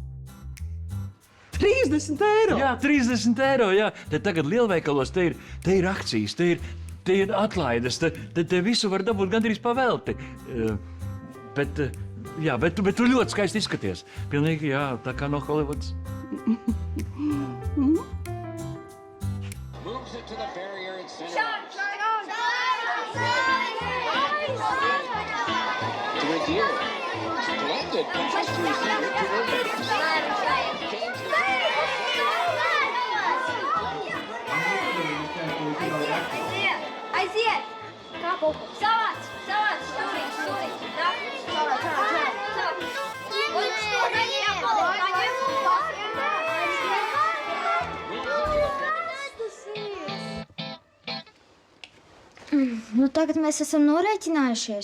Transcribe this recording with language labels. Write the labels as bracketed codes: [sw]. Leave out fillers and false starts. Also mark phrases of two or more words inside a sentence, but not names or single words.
[lv] 30 eiro! Jā, 30 eiro, jā. Te tagad lielveikalos te ir akcijas, te ir atlaides, te visu var dabūt gandrīz pavelti. Bet tu ļoti skaisti izskaties. Pilnīgi, jā, tā kā no Holivudas. [en] Moves it to the barrier and center. To Regier. Collected. Passes to receiver to Irving. [lv] Aiziet! Kāpu! Savāc! Savāc! Stūrīt! Nāk! Savāc! Savāc! Un stūrīt! Jāpaliek! Nu, tagad mēs esam norēķinājušies.